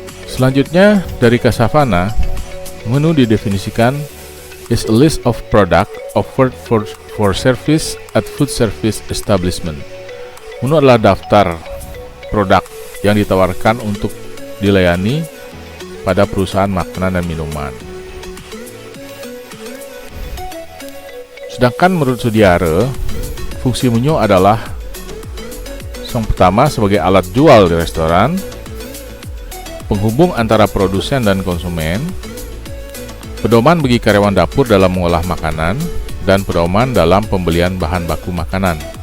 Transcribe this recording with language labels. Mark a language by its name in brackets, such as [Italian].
[Indonesian] Selanjutnya, dari Kasavana, menu didefinisikan [English] is a list of product offered for service at food service establishment. [Indonesian] Menu adalah daftar produk yang ditawarkan untuk dilayani pada perusahaan makanan dan minuman. Sedangkan menurut Sudiare, fungsi menu adalah yang pertama sebagai alat jual di restoran, penghubung antara produsen dan konsumen, pedoman bagi karyawan dapur dalam mengolah makanan, dan pedoman dalam pembelian bahan baku makanan.